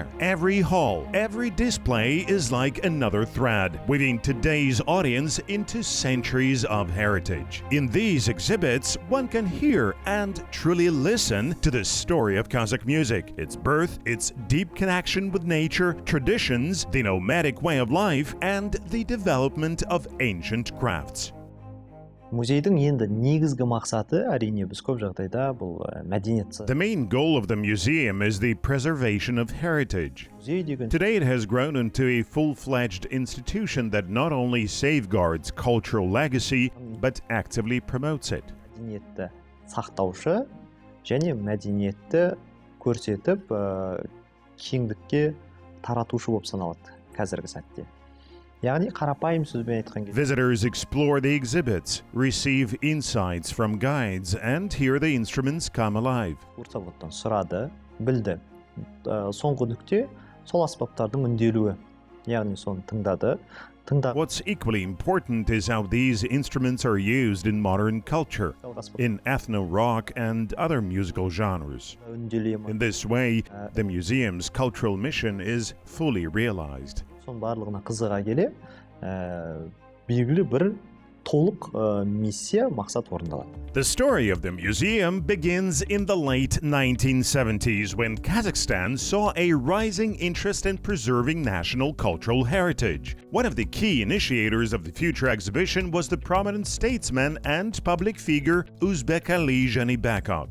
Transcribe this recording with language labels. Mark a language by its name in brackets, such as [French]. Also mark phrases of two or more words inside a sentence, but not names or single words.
[English] Every hall, every display is like another thread, weaving today's audience into centuries of heritage. In these exhibits, one can hear and truly listen to the story of Kazakh music, its birth, its deep connection with nature, traditions, the nomadic way of life, and the development of ancient crafts. [Kazakh] Музейдің енді негізгі мақсаты әрине біз көп жағдайда бұл мәдениет. [English] The main goal of the museum is the preservation of heritage. Today it has grown into a full-fledged institution that not only safeguards cultural legacy but actively promotes it. [Kazakh] Мәдениетті сақтаушы және мәдениетті көрсетіп кеңдікке таратушы болып саналады қазіргі сәтте. яғни қарапайым сөзбен айтқан кезде [English] Visitors explore the exhibits, receive insights from guides, and hear the instruments come alive. [Kazakh] Урсаводтан сұрады, білді. Соңғы нүкте сол аспаптардың үнделуі, яғни соны тыңдады. [English] What's equally important is how these instruments are used in modern culture, in ethno-rock and other musical genres. In this way, the museum's cultural mission is fully realized. [Kazakh] Соның барлығына қызыға келе, белгілі бір толық миссия, мақсат орындалады. [English] The story of the museum begins in the late 1970s when Kazakhstan saw a rising interest in preserving national cultural heritage. One of the key initiators of the future exhibition was the prominent statesman and public figure Uzbek Ali Janibekov.